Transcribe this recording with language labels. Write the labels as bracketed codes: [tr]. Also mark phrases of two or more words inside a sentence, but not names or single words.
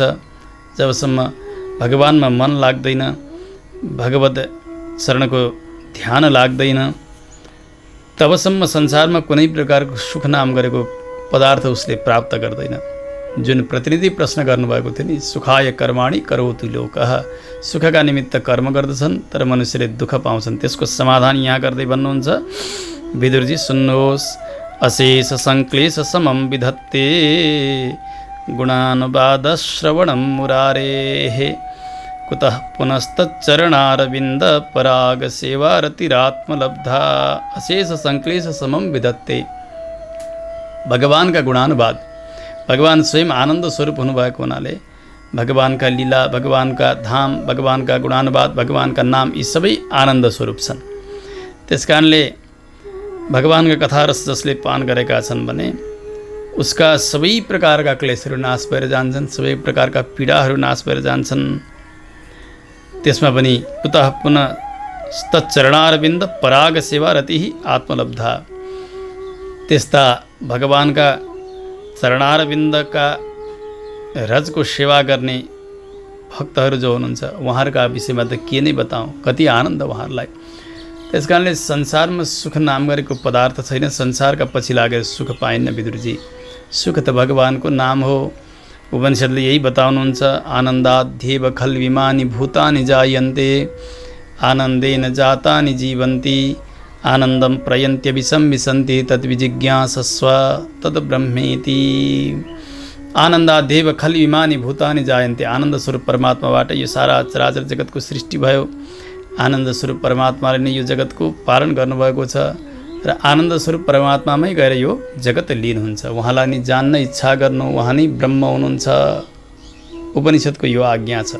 [ne] जबसम्म भगवानमा मन लाग्दैन, भगवत शरणको ध्यान लाग्दैन, तबसम्म संसारमा कुनै प्रकारको सुख नाम गरेको पदार्थ उसले प्राप्त गर्दैन। जुन प्रतिनिधि प्रश्न गर्नुभएको थियो नि, [sa] सुखाय कर्माणि करोतु लोकः, [ne] सुखका निमित्त कर्म गर्दछन् तर मनुष्यले दुःख पाउँछन्, त्यसको समाधान यहाँ गर्दै भन्नुहुन्छ विदुरजी सुन्नुहोस्। [sa] अशेष संक्लेश समं विधत्ते गुणानुवाद श्रवणं मुरारेः, कुतः पुनस्तच्चरणारविन्द पराग सेवारतिरात्मलब्धा। अशेष संक्लेश समं विधत्ते, [ne] भगवान का गुणानुवाद। भगवान स्वयं आनंद स्वरूप हुनुभएको हुनाले भगवान का लीला, भगवान का धाम, भगवान का गुणानुवाद, भगवान का नाम यी सबै आनन्द स्वरूप छन्। त्यसकारणले भगवानका कथा रस जसले पान गरेका छन् भने उसका सबै प्रकारका क्लेशहरू नाश भएर जान्छन्, सबै प्रकारका पीडाहरू नाश भएर जान्छन्। त्यसमा पनि [sa] कुतः पुनः तच्चरणारविन्द पराग सेवा रतिः आत्मलब्धा। [ne] त्यस्ता भगवानका चरणारविन्दका रजको सेवा गर्ने भक्तहरू जो हुनुहुन्छ उहाँहरूका विषयमा त के नै बताऊँ, कति आनन्द उहाँहरूलाई। त्यसकारणले संसारमा सुख नाम गरेको पदार्थ छैन, संसारका पछि लागेर सुख पाइन्न विदुरजी। सुख त भगवानको नाम हो। उपनिषद्ले यही बताउनुहुन्छ, [sa] आनन्दाध्येव खल्विमानि भूतानि जायन्ते आनन्देन जातानि जीवन्ति आनन्दं प्रयन्त्यभिसं विसन्ति तद्विजिज्ञासस्व तद्ब्रह्मेति। आनन्दाध्येव खल्विमानि भूतानि जायन्ते, [ne] आनन्द स्वरूप परमात्माबाट यो सारा चराचर जगतको सृष्टि भयो। आनन्द स्वरूप परमात्माले नै यो जगतको पालन गर्नुभएको छ र आनन्द स्वरूप परमात्मामै गएर यो जगत लीन हुन्छ। उहाँलाई नै जान्न इच्छा गर्नु, उहाँ नै ब्रह्म हुनुहुन्छ। उपनिषद्को यो आज्ञा छ।